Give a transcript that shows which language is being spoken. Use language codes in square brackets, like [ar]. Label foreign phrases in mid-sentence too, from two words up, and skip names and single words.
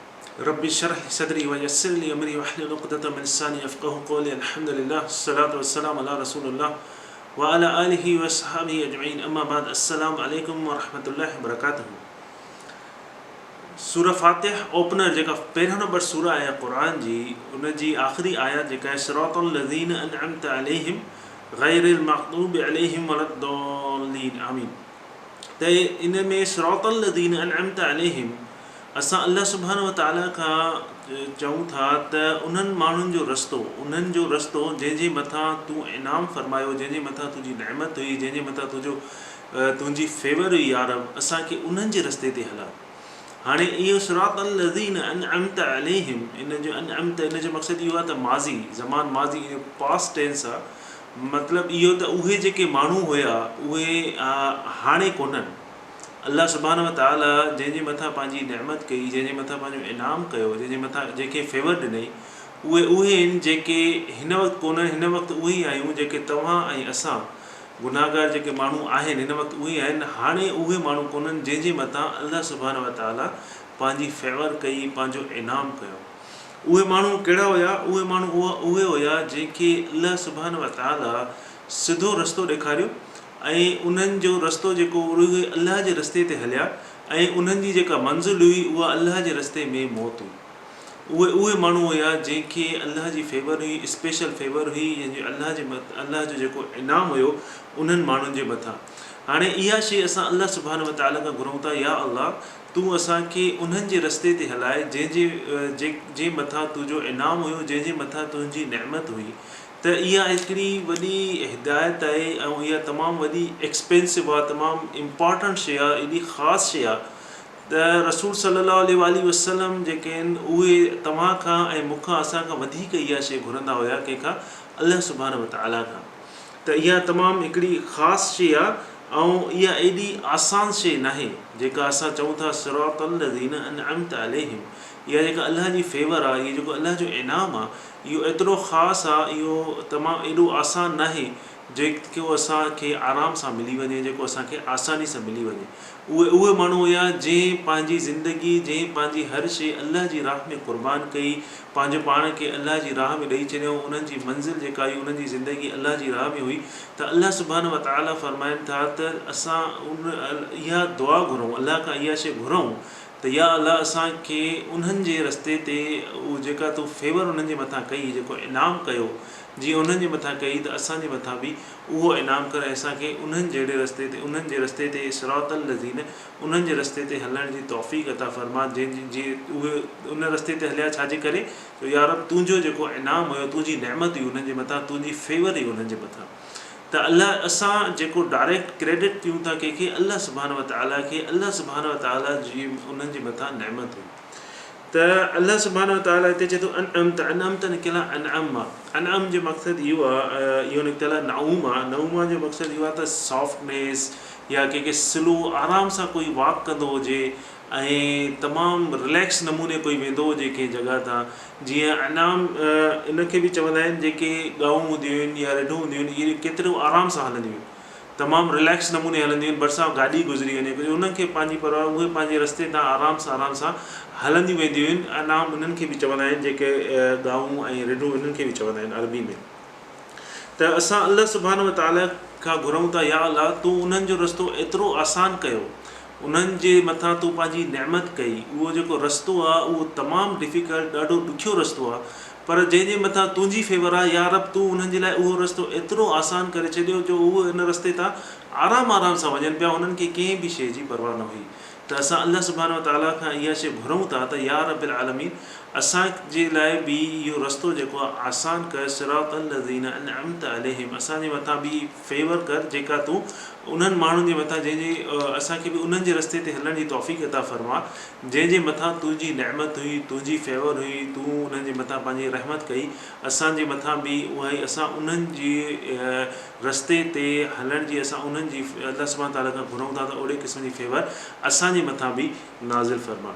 [ar] رب اشرح لي صدري ويسر لي أمري واحلل عقدة من لساني يفقهوا قولي. الحمد لله والصلاة والسلام على رسول الله وعلى آله وأصحابه أجمعين. أما بعد. السلام عليكم ورحمة الله وبركاته. [sd] सूरह फातिह ओपनर जेका पहिरियों नंबर सूरह आहे क़ुरान जी, उन जी आख़िरी आयत जेका आहे [ar] صراط الذين أنعمت عليهم غير المغضوب عليهم ولا الضالين آمين. [sd] त इन में [ar] صراط الذين أنعمت عليهم [sd] असां [ar] الله سبحانه وتعالى [sd] खां चऊं था त उन्हनि माण्हुनि जो रस्तो, उन्हनि जो रस्तो जंहिंजे मथां तूं इनाम फरमायो, जंहिंजे मथां तुंहिंजी नेमत हुई, जंहिंजे मथां तुंहिंजी फेवर हुई यार, असांखे उन्हनि जे रस्ते ते हला। हाणे इहो [ar] صراط الذين أنعمت عليهم, [sd] इन जो अनअमत इन जो मक़सदु इहो आहे त [ar] ماضي زمان [sd] माज़ी इहो [en] past tense [sd] आहे। मतिलबु इहो त उहे जेके माण्हू हुया उहे हाणे कोन्हनि। [ar] الله سبحانه وتعالى [sd] जंहिंजे मथां पंहिंजी नेमत कई, जंहिंजे मथां पंहिंजो इनाम कयो, जंहिंजे मथां जंहिंखे फेवर ॾिनई, उहे आहिनि जेके हिन वक़्तु कोन्हनि। हिन वक़्तु उहे ई आहियूं जेके तव्हां ऐं असां गुनाहगार जेके माण्हू आहिनि हिन वक़्तु उहे आहिनि। हाणे उहे माण्हू कोन्हनि जंहिंजे मथां [ar] الله سبحانه وتعالى [sd] पंहिंजी फेवर कई, पंहिंजो इनाम कयो। उहे माण्हू कहिड़ा हुया? उहे माण्हू उहे हुया जंहिंखे [ar] الله سبحانه وتعالى [sd] सिधो रस्तो ॾेखारियो ऐं उन्हनि जो रस्तो जेको उहे अल्लाह जे रस्ते ते हलिया ऐं उन्हनि जी जेका मंज़िल हुई उहा अल्लाह जे रस्ते में मौत हुई। उहे माण्हू हुया जंहिंखे अल्लाह जी फेवर हुई, स्पेशल फेवर हुई, जंहिंजो अल्लाह जो जेको इनाम हुयो उन्हनि माण्हुनि जे मथां। हाणे इहा शइ असां [ar] الله سبحانه وتعالى [sd] खां घुरूं था, या अल्लाह तूं असांखे उन्हनि जे रस्ते ते हलाए जंहिंजे मथां तुंहिंजो इनाम हुयो, जंहिंजे मथां तुंहिंजी नेमत हुई। त इहा हिकिड़ी वॾी हिदायत आहे ऐं इहा तमामु वॾी एक्सपेंसिव आहे, तमामु इम्पॉर्टेंट शइ आहे, एॾी ख़ासि शइ आहे त रसूल [ar] صلى الله عليه وسلم [sd] जेके आहिनि उहे तव्हां खां ऐं मूंखां असांखां वधीक इहा शइ घुरंदा हुया, कंहिंखां? [ar] الله سبحانه وتعالى [sd] खां। त इहा तमामु हिकिड़ी ख़ासि शइ आहे ऐं इहा एॾी आसान शइ नाहे जेका असां चऊं था [ar] صراط الذين أنعمت عليهم. [sd] इहा जेका अल्लाह जी फेवर आहे, इहो जेको अल्लाह जो इनाम आहे, इहो एतिरो ख़ासि आहे, इहो तमामु एॾो आसान नाहे जेको असांखे आराम सां मिली वञे, जेको असांखे आसानी सां मिली वञे। उहे माण्हू हुया जंहिं पंहिंजी ज़िंदगी, जंहिं पंहिंजी हर शइ अल्लाह जी राह में क़ुर्बान कई, पंहिंजो पाण खे अल्लाह जी राह में ॾेई छॾियऊं। उन्हनि जी मंज़िल जेका हुई, उन्हनि जी ज़िंदगी अल्लाह जी राह में हुई। त [ar] الله سبحانه وتعالى [sd] फ़रमाइनि था त असां इहा दुआ घुरूं, अल्लाह खां इहा शइ घुरूं त या अल्लाह असांखे उन्हनि जे रस्ते ते उहा जेका तूं फेवर उन्हनि जे मथां कई, जेको इनाम कयो, जीअं उन्हनि जे मथां कई त असांजे मथां बि उहो इनाम कर ऐं असांखे उन्हनि जहिड़े रस्ते ते, उन्हनि जे रस्ते ते [ar] صراط الذين, [sd] उन्हनि जे रस्ते ते हलण जी तौफ़ीक़ अता फ़रमा। जीअं उहे उन रस्ते ते हलिया छाजे करे? त या रब तुंहिंजो जेको इनाम हुयो, तुंहिंजी नेमत हुई उन्हनि जे मथां, तुंहिंजी फेवर हुई उन्हनि जे मथां। त अल्लाह असां जेको [en] direct credit [sd] ॾियूं था कंहिंखे? [ar] الله سبحانه وتعالى [sd] खे। [ar] الله سبحانه وتعالى [sd] जी उन्हनि जे मथां नेमत हुई। त [ar] الله سبحانه وتعالى [sd] हिते चए थो अनअमत निकियल आहे, अनअम आहे। अनअम जो मक़सदु इहो आहे, इहो निकितल आहे नऊम आहे। नऊमा जो मक़सदु इहो आहे त सॉफ्टनेस, या कंहिंखे स्लो आराम सां कोई वॉक कंदो हुजे ऐं तमामु रिलैक्स नमूने कोई वेंदो हुजे कंहिं जॻह तां। जीअं अनाम इनखे बि चवंदा आहिनि, जेके ॻऊं हूंदियूं आहिनि या रेढूं हूंदियूं आहिनि, इहे केतिरो आराम सां हलंदियूं आहिनि, तमामु रिलैक्स नमूने हलंदियूं आहिनि। भरिसां गाॾी गुज़री वञे, उन्हनि खे पंहिंजी परवाह, उहे पंहिंजे रस्ते तां आराम सां हलंदियूं वेंदियूं आहिनि। अनाम उन्हनि खे बि चवंदा आहिनि, जेके ॻऊं ऐं रेढूं, इन्हनि खे बि चवंदा आहिनि अरबी में। त असां [ar] الله سبحانه وتعالى [sd] खां घुरूं था, या अल्लाह तूं उन्हनि जो रस्तो एतिरो आसान कयो, उन्हनि जे मथां तूं पंहिंजी नेमत कई। उहो जेको रस्तो आहे उहो तमामु डिफ़िकल्ट, ॾाढो ॾुखियो रस्तो आहे, पर जंहिंजे मथां तुंहिंजी फेवर आहे, या रब तूं उन्हनि जे लाइ उहो रस्तो एतिरो आसान करे छॾियो जो उहो इन रस्ते तां आराम सां वञनि पिया, उन्हनि खे कंहिं बि शइ जी परवाह न हुई। त असां [ar] الله سبحانه وتعالى [sd] खां इहा शइ घुरूं था त [ar] يا رب العالمين [sd] असांजे लाइ बि इहो रस्तो जेको आहे आसान कर। [ar] صراط الذين أنعمت عليهم, [sd] असांजे मथां बि फेवर कर, जेका तूं उन्हनि माण्हुनि जे मथां, जंहिंजे असांखे बि उन्हनि जे रस्ते ते हलण जी तौफ़ीक़ अता फ़रमा, जंहिंजे मथां तुंहिंजी नेमत हुई, तुंहिंजी फेवर हुई, तूं उन्हनि जे मथां पंहिंजी रहमत कई। असांजे मथां बि उहा ई, असां उन्हनि जी रस्ते ते हलण जी, असां उन्हनि जी [ar] الله سبحانه تعالى [sd] खां घुरूं था त ओहिड़े क़िस्म जी फेवर असांजे मथां बि नाज़िल फ़रमा।